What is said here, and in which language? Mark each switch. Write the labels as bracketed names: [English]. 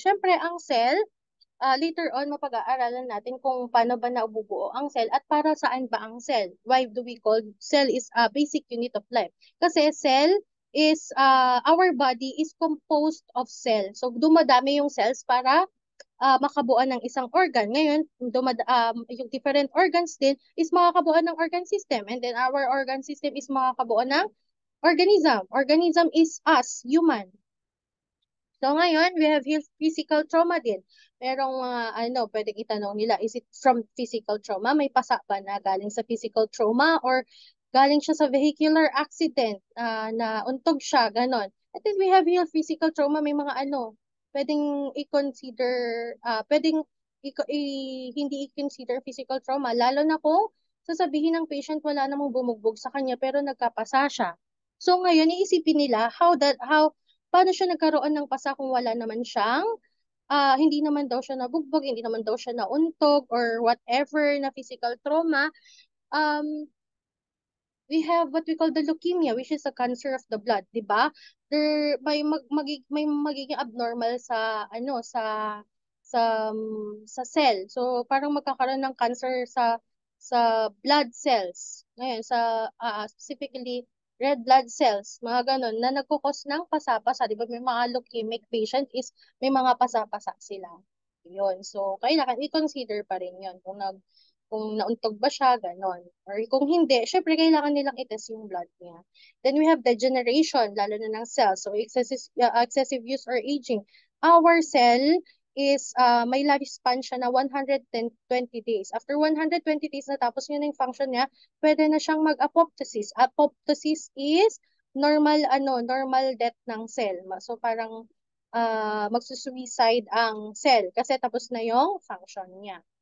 [Filipino] Siyempre, ang cell, later on, mapag-aaralan natin kung paano ba nabubuo ang cell at para saan ba ang cell. [English] Why do we call cell is a basic unit of life? Kasi cell is, our body is composed of cells. [Filipino] So, dumadami yung cells para makabuo ng isang organ. Ngayon, yung different organs din is makakabuo ng organ system. [English] And then, our organ system is [Filipino] makakabuo ng [English] organism. Organism is us, human. So ngayon, we have here physical trauma din. [Filipino] Merong pwedeng itanong nila, [English] is it from physical trauma? [Filipino] May pasa ba na galing sa physical trauma or galing siya sa vehicular accident na untog siya, ganon. [English] And then we have here physical trauma, [Filipino] may mga pwedeng i-consider, pwedeng hindi i-consider physical trauma, lalo na kung sasabihin ng patient wala namang bumugbog sa kanya pero nagkapasa siya. So ngayon, iisipin nila how paano siya nagkaroon ng pasa kung wala naman siyang, hindi naman daw siya nabugbog, hindi naman daw siya nauntog, or whatever na physical trauma. [English] We have what we call the leukemia, which is a cancer of the blood, di ba? [Filipino] There may magiging abnormal sa sa cell. So parang magkakaroon ng cancer sa blood cells. Ngayon specifically red blood cells, mga ganon na nagkukos ng pasapasa, di ba? May mga leukemic patient is may mga pasapasa sila. Yun. So kailangan i-consider pa rin yun kung nauntog ba siya, ganon. Or kung hindi, syempre kailangan nilang itest yung blood niya. [English] Then we have degeneration, [Filipino] lalo na ng [English] cells. So excessive use or aging. Our cell is may lifespan siya na 120 days. [Filipino] After 120 days natapos niya na yung function niya, pwede na siyang mag-apoptosis. [English] Apoptosis is normal death ng cell. [Filipino] So parang magsusuicide ang cell kasi tapos na yung function niya.